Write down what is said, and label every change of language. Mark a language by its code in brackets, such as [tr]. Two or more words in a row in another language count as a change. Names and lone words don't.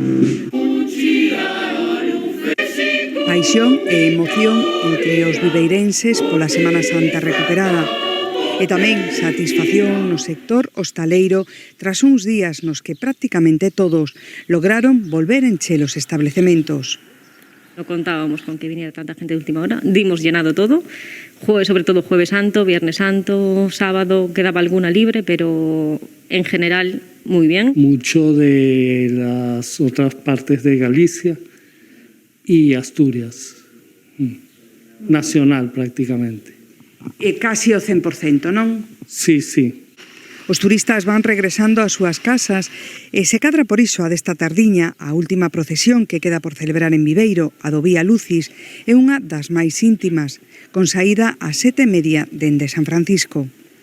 [gl] Paixón e emoción entre os viveirenses pola Semana Santa recuperada. E tamén satisfacción no sector hostaleiro tras uns días nos que prácticamente todos lograron volver encher os establecementos. [es] No contábamos con que viniera tanta gente de última hora, dimos llenado todo, sobre todo Jueves Santo, Viernes Santo, sábado, quedaba alguna libre, pero en general muy bien. Mucho de las otras partes de Galicia y Asturias, nacional prácticamente. [gl] Casi o 100%, non? [es] Sí, sí. [gl] Os turistas van regresando ás súas casas e se cadra por iso a desta tardiña a última procesión que queda por celebrar en Viveiro, a do Vía Lucis, é unha das máis íntimas, con saída ás 7:30 dende San Francisco.